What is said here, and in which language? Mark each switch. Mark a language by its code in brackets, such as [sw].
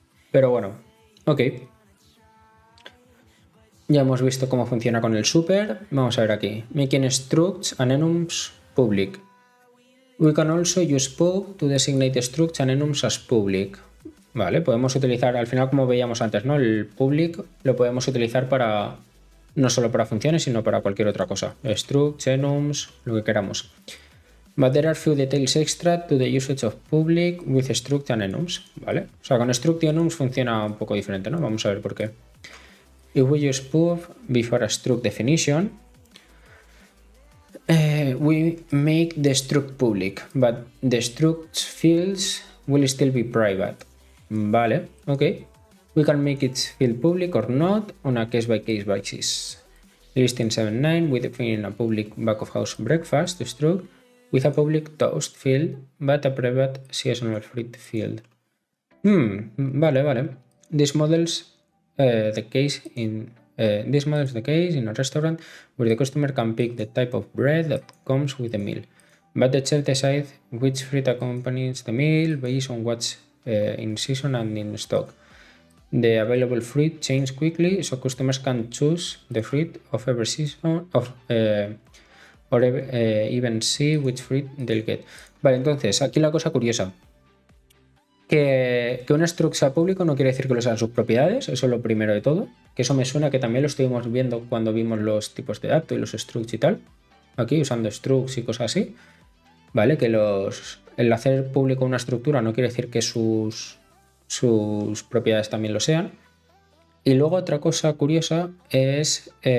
[es] Pero bueno, ok. Ya hemos visto cómo funciona con el super. Vamos a ver aquí. [en] Making structs and enums public. We can also use pub to designate structs and enums as public. [es] Vale, podemos utilizar, al final como veíamos antes, ¿no? El public lo podemos utilizar para, no solo para funciones, sino para cualquier otra cosa. Structs, enums, lo que queramos. [en] But there are few details extra to the usage of public with struct and enums, ¿vale? [es] O sea, con struct y enums funciona un poco diferente, ¿no? Vamos a ver por qué. [en] If we use pub before a struct definition, we make the struct public, but the struct fields will still be private. Vale, ok. We can make it field public or not on a case-by-case basis. Listing 7.9, we define a public back-of-house breakfast struct with a public toast field, but a private seasonal fruit field. Vale. This models the case in a restaurant where the customer can pick the type of bread that comes with the meal, but the chef decides which fruit accompanies the meal based on what's in season and in stock. The available fruit changes quickly, so customers can choose the fruit of every season or even see which fruit they'll get. [es] Vale, entonces, aquí la cosa curiosa. Que un struct sea público no quiere decir que lo sean sus propiedades, eso es lo primero de todo. Que eso me suena que también lo estuvimos viendo cuando vimos los tipos de datos y los structs y tal. Aquí, usando structs y cosas así. Vale, que el hacer público una estructura no quiere decir que sus propiedades también lo sean. Y luego otra cosa curiosa es